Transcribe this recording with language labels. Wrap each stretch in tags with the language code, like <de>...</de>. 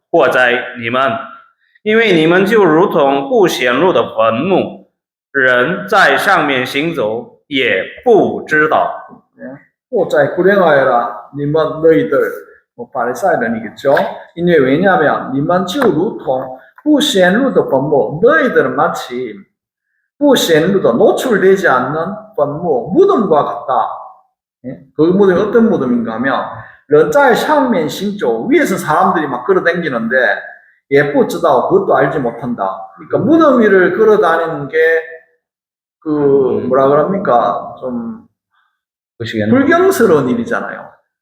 <zh>祸哉，你们，因为你们就如同不显露的坟墓，人在上面行走，也不知道。不再</zh> <ko>불행하여라. 니만 너희들 뭐 바리사이런이겠죠. 因为 왜냐하면 니만</ko> <zh>就如同不显露的坟墓</zh> <ko>너희들은 마치</ko> <zh>不显露的</zh> <ko>노출되지 않는 坟墓 무덤과 같다. 그 무덤이 어떤 무덤인가 하면</ko> <zh>人在上面行走</zh> <ko>위에서 사람들이 막 걸어다니는데</ko> <zh>也不知道</zh> <ko>그것도 알지 못한다. 그러니까 무덤 위를 걸어다니는 게 그 뭐라 그럽니까? 좀 불경스러운 일이잖아요.</ko>